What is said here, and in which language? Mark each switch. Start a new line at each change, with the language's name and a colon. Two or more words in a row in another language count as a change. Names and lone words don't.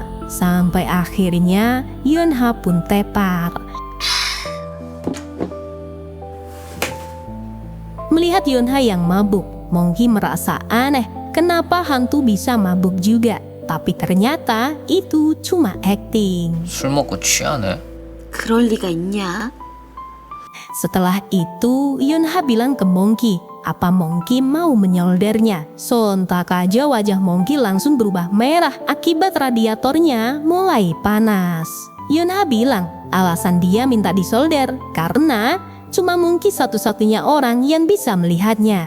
Indonesian: Sampai akhirnya Yunha pun tepar. Melihat Yunha yang mabuk, Monkey merasa aneh. Kenapa hantu bisa mabuk juga? Tapi ternyata itu cuma acting.
Korean: 술 먹고 취하네. 그럴 리가 있냐?
Indonesian: Setelah itu, Yunha bilang ke Monkey, apa Monkey mau menyoldernya. Sontak aja wajah Monkey langsung berubah merah akibat radiatornya mulai panas. Yunha bilang, alasan dia minta disolder karena cuma Monkey satu-satunya orang yang bisa melihatnya.